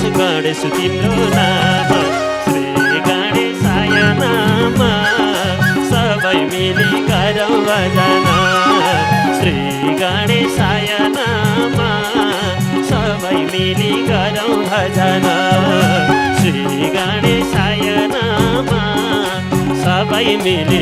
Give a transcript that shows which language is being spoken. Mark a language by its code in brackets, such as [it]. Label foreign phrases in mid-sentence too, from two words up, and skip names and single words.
[ne] गणेश तिम्रो नाम [sa] श्री गणेशाय नामा [ne] सबै मिली गरौँ भजन [sa] श्री गणेशाय नामा [ne] सबै मिली गरौँ भजन [sa] श्री गणेशाय नामा [ne] सबै मिली